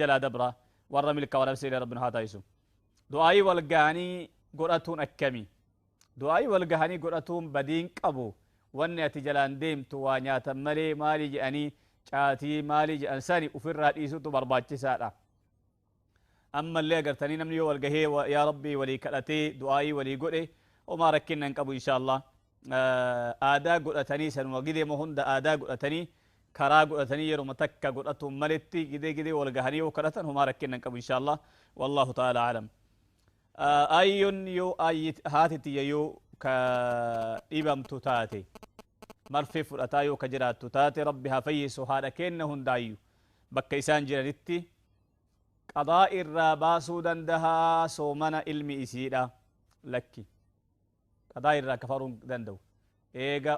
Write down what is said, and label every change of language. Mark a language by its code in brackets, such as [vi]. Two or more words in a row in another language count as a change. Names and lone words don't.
[om] jalaa dabra warra milka warabsiile rabbina haa taa'isu du'aayii walgaanii godhatuun akkami du'aayii walgahanii godhatuun badiin qabu wanni ati jalaan deemtu waa nyaatan malee maalii jedhanii caatii maalii jedhan sani ufirraa dhiisutu barbaachisaadha ammallee agartanii namni yoo walgahee yaa rabbii walii kadhatee du'aayii walii godhe homaa rakkinna hin qabu [ar] إن شاء الله [om] aadaa godhatanii sanuma gideema hunda aadaa godhatanii karaa godhatanii yeruma takka godhatuun maletti gidee walgahanii yoo kadhatan homaa rakkinna hin qabu [ar] إن شاء الله والله تعالى أعلم [om] ayyoon yoo haatitiyya yoo ka dhibamtu taate marfee fudhataa yoo ka jiraattu taate rabbi haa fayyisu haadha keenna hundaayyu bakka isaan jiranitti qadaa irraa baasuu dandahaa soomana ilmi isiidha lakki qadaa irraa kafaruu danda'u eega